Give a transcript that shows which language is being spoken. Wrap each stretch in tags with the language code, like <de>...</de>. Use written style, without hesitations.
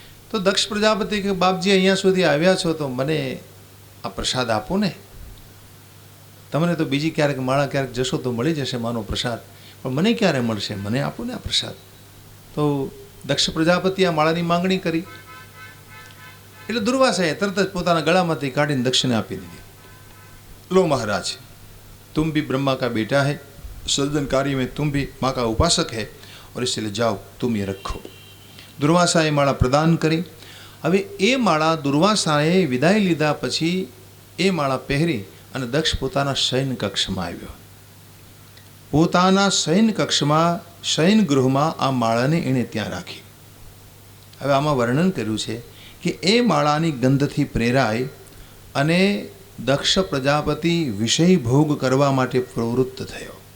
<gu>તો દક્ષ પ્રજાપતિ કે બાપજી અહીંયા સુધી આવ્યા છો તો મને આ પ્રસાદ આપો ને. તમને તો બીજી ક્યારેક માળા ક્યારેક જશો તો મળી જશે માનો પ્રસાદ, પણ મને ક્યારે મળશે? મને આપો ને આ પ્રસાદ. તો દક્ષ પ્રજાપતિ આ માળાની માંગણી કરી. એટલે દુર્વાસાએ તરત જ પોતાના ગળામાંથી કાઢીને દક્ષને આપી દીધી.</gu> <hi>લો મહારાજ, तुम भी ब्रह्मा का बेटा है, सज्जन कार्य में तुम भी माँ का उपासक है, और इसलिए जाओ तुम ये रखो.</hi> <gu>દુર્વાસાએ માળા પ્રદાન કરી. હવે એ માળા દુર્વાસાએ વિદાય લીધા પછી એ માળા પહેરી અને દક્ષ પોતાના શયન કક્ષમાં આવ્યો. પોતાના શયન કક્ષમાં, શયન ગૃહમાં આ માળાને એણે ત્યાં રાખી. હવે આમાં વર્ણન કર્યું છે કે એ માળાની ગંધથી પ્રેરાય અને દક્ષ પ્રજાપતિ વિષય ભોગ કરવા માટે પ્રવૃત્ત થયો.</gu>